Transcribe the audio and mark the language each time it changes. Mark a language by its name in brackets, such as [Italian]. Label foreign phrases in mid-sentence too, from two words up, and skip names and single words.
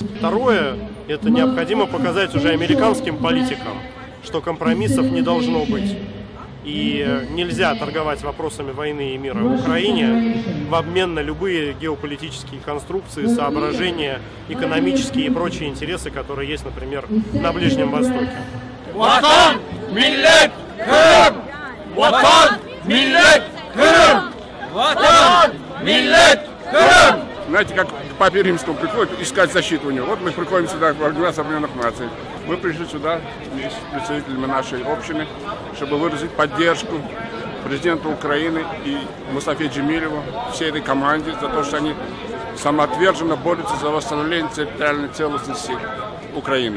[Russian] Второе, это необходимо показать уже американским политикам, что компромиссов не должно быть. И нельзя торговать вопросами войны и мира в Украине в обмен на любые геополитические конструкции, соображения, экономические и прочие интересы, которые есть, например, на Ближнем Востоке. [Crimean Tatar] Ватан, миллет, Крым! Ватан, миллет, Крым! Ватан, миллет, Крым! [Russian] Знаете, как к папе римскому приходит искать защиту у него. Вот мы приходим сюда, в Организацию Объединенных Наций. Мы пришли сюда с представителями нашей общины, чтобы выразить поддержку президенту Украины и Мустафе Джемилеву, всей этой команде, за то, что они самоотверженно борются за восстановление территориальной целостности Украины.